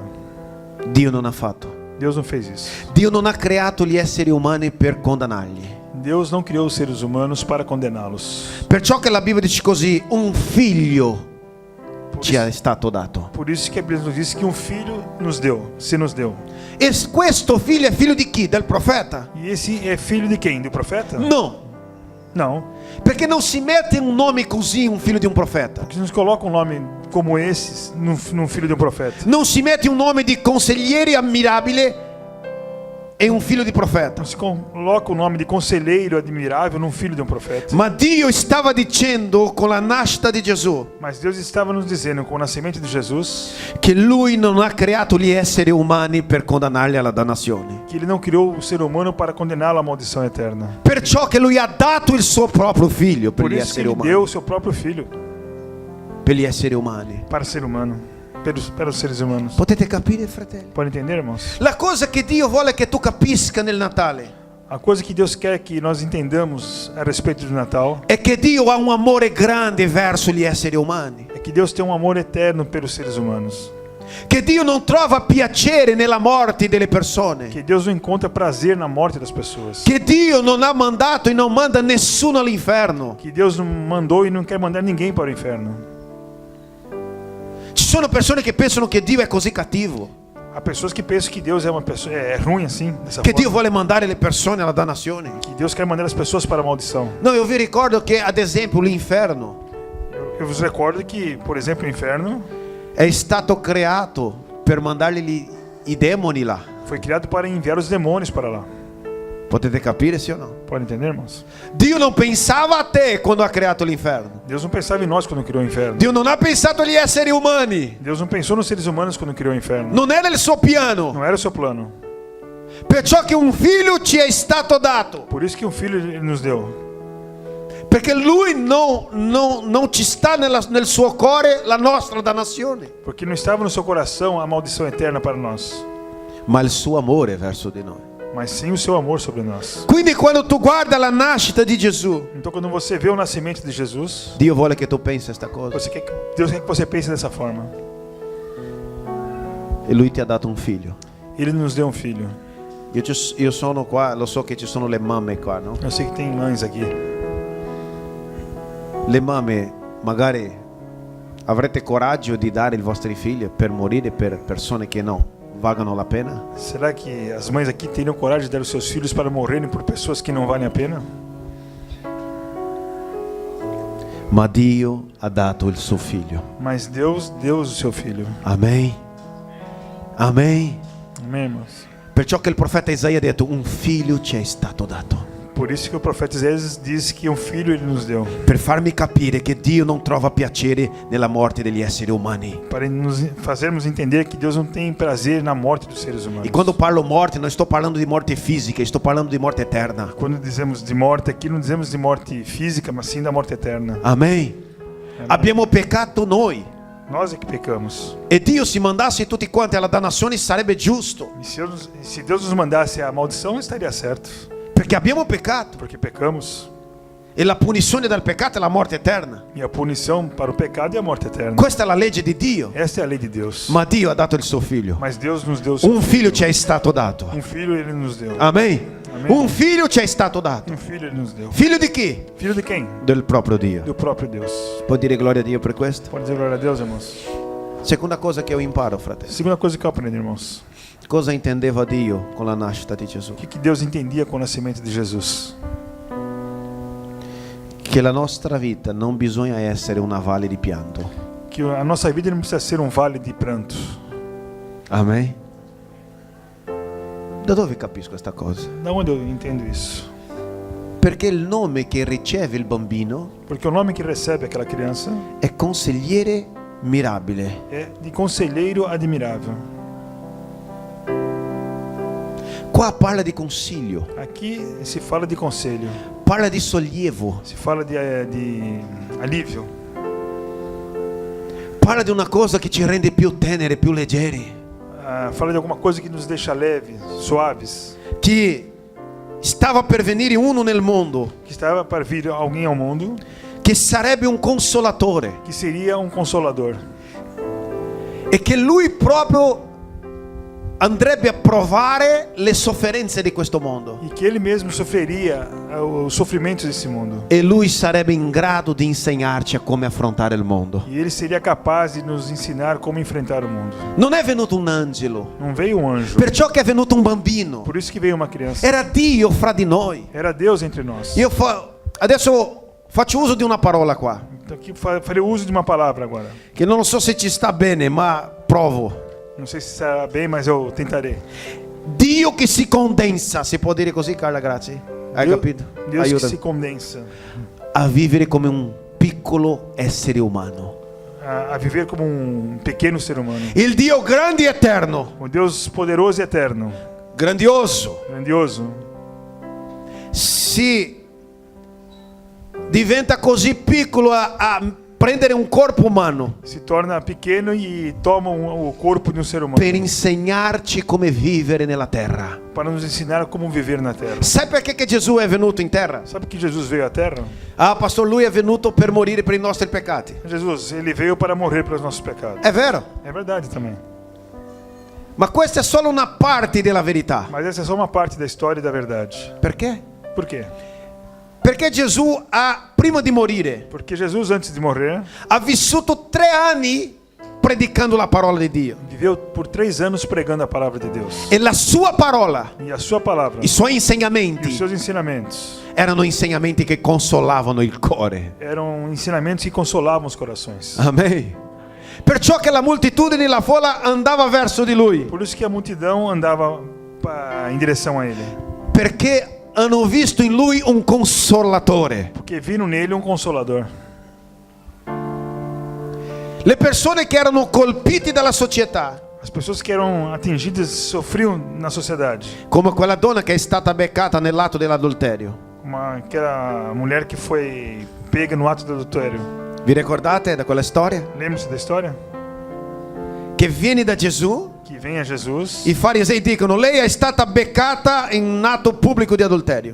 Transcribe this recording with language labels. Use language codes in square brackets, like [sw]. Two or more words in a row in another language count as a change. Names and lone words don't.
[it] Dio non ha fatto. [pt] Deus não fez isso. [it] Dio non ha creato gli esseri umani per condannarli. [pt] Deus não criou os seres humanos para condená-los. [it] Perciò che la Bibbia dice così: un figlio [pt] Por [it] ci è [pt] isso, [it] stato dato. [pt] por isso que a Bíblia nos diz que um filho se nos deu. [it] E questo figlio è figlio di chi? Del profeta? [pt] E esse é filho de quem? Do profeta? [it] No, [pt] Não. [it] perché non si mette un nome così un figlio di un profeta. [pt] Porque nos coloca um nome como esse num filho de um profeta. [it] Non si mette un nome di consigliere ammirabile e un figlio di profeta. [pt] Não se coloca o nome de conselheiro admirável num filho de um profeta. [it] Ma Dio stava dicendo con la nascita di Gesù [pt] Mas Deus estava nos dizendo com o nascimento de Jesus [it] che Lui non ha creato gli esseri umani per condannarli alla dannazione. [pt] que ele não criou o ser humano para condená-lo à maldição eterna. [it] Perciò che Lui ha dato il suo proprio figlio per [pt] Por [it] gli [pt] isso que [it] esseri [pt] ele [it] umani. [pt] deu o seu próprio filho Per gli esseri umani. para ser humano. pelos seres humanos. [it] Potete capire, fratelli? [pt] Pode entender, irmãos? [it] La cosa che Dio vuole che tu capisca nel Natale [pt] A coisa que Deus quer que nós entendamos a respeito do Natal [it] è che Dio ha un amore grande verso gli esseri umani. [pt] é que Deus tem um amor eterno pelos seres humanos. [it] Che Dio non trova piacere nella morte delle persone. [pt] Que Deus não encontra prazer na morte das pessoas. [it] Che Dio non ha mandato e non manda nessuno all'inferno. [pt] Que Deus não mandou e não quer mandar ninguém para o inferno. [it] Ci sono persone che pensano che Dio è così cattivo, [pt] Há pessoas que pensam que Deus é uma pessoa ruim assim, dessa [it] che Dio [pt] forma. [it] vuole mandare le persone alla dannazione. [pt] Que Deus quer mandar as pessoas para a maldição. [it] No, io vi ricordo che ad esempio l'inferno [pt] Eu vos recordo que, por exemplo, o inferno [it] è stato creato per mandargli i demoni là. [pt] foi criado para enviar os demônios para lá. [it] Potete capire, sì o no? [pt] Pode entender, irmãos? [it] Dio non pensava a te quando ha creato l'inferno. [pt] Deus não pensava em nós quando criou o inferno. [it] Dio non ha pensato agli esseri umani. [pt] Deus não pensou nos seres humanos quando criou o inferno. [it] Non era il suo piano. [pt] Não era o seu plano. [it] Perciò che un figlio ci è stato dato. [pt] Por isso que um filho ele nos deu. [it] Perché lui non ci sta nel suo cuore la nostra dannazione, [pt] Porque não estava no seu coração a maldição eterna para nós, [it] ma il suo amore verso di noi. [pt] mas sim o seu amor sobre nós. [it] Quindi quando tu guarda la nascita di Gesù, [pt] Então quando você vê o nascimento de Jesus, [it] Dio vuole che tu pensi questa cosa. [pt] Deus quer que você pense dessa forma. [it] E lui ti ha dato un figlio. [pt] Ele nos deu um filho. [it] Io sono qua, lo so che ci sono le mamme qua, no? [pt] Eu sei que tem mães aqui. [it] Le mamme magari avrete coraggio di dare i vostri figli per morire per persone che no valgono la pena? [pt] Será que as mães aqui teriam coragem de dar os seus filhos para morrerem por pessoas que não valem a pena? [it] Ma Dio ha dato il suo figlio. [pt] Mas Deus deu o seu filho. [it] Amen. Amen. [pt] Amém, irmãos? [it] Perciò che il profeta Isaia ha detto un figlio ci è stato dato. [pt] Por isso que o profeta Isaías diz que um filho ele nos deu. [it] Per farmi capire che Dio non trova piacere nella morte degli esseri umani. [pt] Para nos fazermos entender que Deus não tem prazer na morte dos seres humanos. [it] E quando parlo morte, non sto parlando di morte fisica, sto parlando di morte eterna. [pt] Quando dizemos de morte aqui, não dizemos de morte física, mas sim da morte eterna. [it] Amen. Abbiamo peccato noi. [pt] Nós é que pecamos. [it] E Dio se mandasse tutti quanti alla dannazione sarebbe giusto. [pt] E se Deus nos mandasse a maldição, estaria certo. [it] Perché abbiamo peccato. [pt] Porque pecamos. [it] E la punizione dal peccato è la morte eterna. [pt] E a punição para o pecado é a morte eterna. [it] Questa è la legge di Dio. [pt] Esta é a lei de Deus. [it] Ma Dio ha dato il suo figlio. [pt] Mas Deus nos deu o seu [it] Un figlio ci è stato dato. [pt] Um filho ele nos deu. [it] Amen. [pt] Amen. [it] Un figlio ci è stato dato. [pt] Um filho ele nos deu. [it] Figlio di chi? [pt] Filho de quem? [it] Del proprio Dio. [pt] Do próprio Deus. [it] Può dire gloria a Dio per questo? [pt] Pode dizer glória a Deus, irmãos? [it] Seconda cosa che io imparo, fratello. [pt] Segunda coisa que eu aprendi, irmãos. [it] Cosa intendeva Dio con la nascita di Gesù? [pt] O que Deus entendia com o nascimento de Jesus? [it] Che la nostra vita non bisogna essere una valle di pianto. [pt] Que a nossa vida não precisa ser um vale de pranto. [it] Amen. Da dove capisco questa cosa? [pt] Da onde eu entendo isso? [it] Perché il nome che riceve il bambino [pt] Porque o nome que recebe aquela criança [it] è consigliere mirabile. [pt] é de conselheiro admirável. [it] Qua parla di consiglio, [pt] Aqui se fala de conselho, [it] parla di sollievo, [pt] se fala de alívio, [it] parla di una cosa che ci rende più teneri, più leggeri, [pt] fala de alguma coisa que nos deixa leves, suaves, [it] che stava per venire uno nel mondo [pt] que estava para vir alguém ao mundo, [it] che sarebbe un consolatore [pt] que seria um consolador, [it] e che lui proprio andrebbe a provare le sofferenze di questo mondo [pt] e que ele mesmo sofreria os sofrimentos desse mundo. [it] e lui sarebbe in grado di insegnarci a come affrontare il mondo. [pt] E ele seria capaz de nos ensinar como enfrentar o mundo. [it] Non è venuto un angelo, [pt] Não veio um anjo, [it] perciò che è venuto un bambino. [pt] por isso que veio uma criança. [it] Era Dio fra di noi. [pt] Era Deus entre nós. [it] Adesso faccio uso di una parola qua, [pt] Então aqui farei uso de uma palavra agora. [it] che non so se ci sta bene, ma provo. [pt] Não sei se será bem, mas eu tentarei. [it] Dio che si condensa, si può dire così, Carla, grazie. Hai capito? [pt] Deus que [it] Aiuta. [pt] se condensa [it] A vivere come un piccolo essere umano. [pt] a viver como um pequeno ser humano. [it] Il Dio grande e eterno, [pt] O Deus poderoso e eterno, [it] grandioso, [pt] grandioso, [it] si diventa così piccolo a prendere un corpo umano [pt] se torna pequeno e toma o corpo de um ser humano [it] per insegnarci come vivere nella terra. [pt] para nos ensinar como viver na terra. [it] Sai perché che Gesù è venuto in terra? [pt] Sabe que Jesus veio à terra? Ah, pastor, [it] lui è venuto per morire per i nostri peccati. [pt] Jesus, ele veio para morrer pelos nossos pecados. [it] È vero, [pt] É verdade também. [it] ma questa è solo una parte della verità. [pt] Mas essa é só uma parte da história e da verdade. [it] Perché? [pt] Por quê? [it] Perché Gesù prima di morire, [pt] Porque Jesus, antes de morrer, [it] ha vissuto 3 anni predicando la parola di Dio. [pt] viveu por 3 anos pregando a palavra de Deus. [it] E la sua parola, [pt] E a sua palavra, [it] i suoi [pt] e [it] insegnamenti [pt] os seus ensinamentos, [it] erano insegnamenti che consolavano il cuore. [pt] eram ensinamentos que consolavam os corações. [it] Amen. Perciò che la moltitudine e la folla andava verso di lui, [pt] Por isso que a multidão andava em direção a ele. [it] perché hanno visto in lui un consolatore. [pt] Porque viram nele um consolador. [it] Le persone che erano colpite dalla società, [pt] As pessoas que eram atingidas sofriam na sociedade. [it] come quella donna che è stata beccata nell'atto dell'adulterio. [pt] Aquela mulher que foi pega no ato do adultério. [it] Vi ricordate da quella storia? [pt] Lembra-se da história? [it] Che viene da Gesù, [pt] Que vem a Jesus [it] i farisei dicono: lei è stata beccata in un atto pubblico di adulterio.